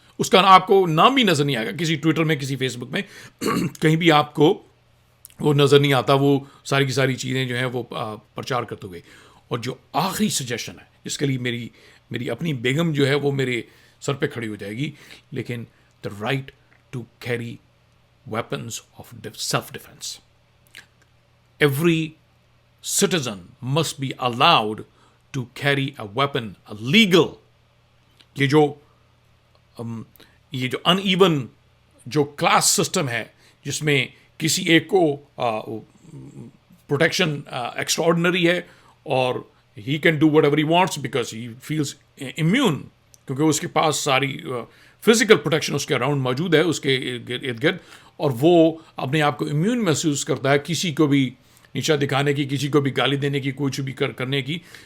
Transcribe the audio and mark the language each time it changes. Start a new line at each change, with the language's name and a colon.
Urdu: اس کا آپ کو نام بھی نظر نہیں آئے گا کسی ٹویٹر میں, کسی فیس بک میں, کہیں بھی آپ کو وہ نظر نہیں آتا. وہ ساری کی ساری چیزیں جو ہیں وہ پرچار کرتے ہوئے. اور جو آخری سجیشن ہے جس کے لیے میری اپنی بیگم جو ہے وہ میرے سر پہ کھڑی ہو جائے گی, لیکن
English: The right to carry weapons of self defence. Every citizen must be allowed to carry a weapon, a legal.
Urdu: یہ جو ان ایون جو کلاس سسٹم ہے جس میں کسی ایک کو پروٹیکشن ایکسٹرا آرڈنری ہے اور
English: he can do whatever he wants because he feels immune,
Urdu: کیونکہ اس کے پاس ساری فزیکل پروٹیکشن اس کے اراؤنڈ موجود ہے, اس کے ارد گرد, اور وہ اپنے آپ کو امیون محسوس کرتا ہے کسی کو بھی نیچا دکھانے کی, کسی کو بھی گالی دینے کی, کچھ بھی کرنے کی.